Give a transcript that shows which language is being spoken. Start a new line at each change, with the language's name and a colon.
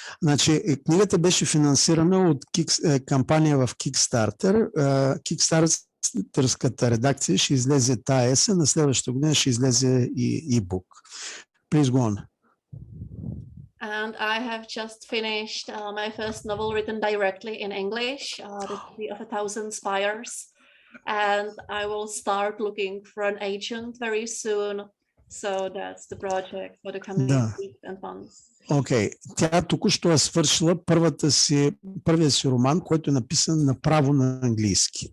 Bulgarian: Значи, книгата беше финансирана от кампания в Kickstarter. Kickstarterската редакция ще излезе тая есен, на следващата година ще излезе и e-book.
English: Please go on. And I have just finished my first novel written directly in English, The City of a Thousand Spires. And I will start looking for an agent very soon. So that's the project for the coming weeks and months.
Bulgarian: Окей. Тя току-що е свършила първия си роман, който е написан направо на английски.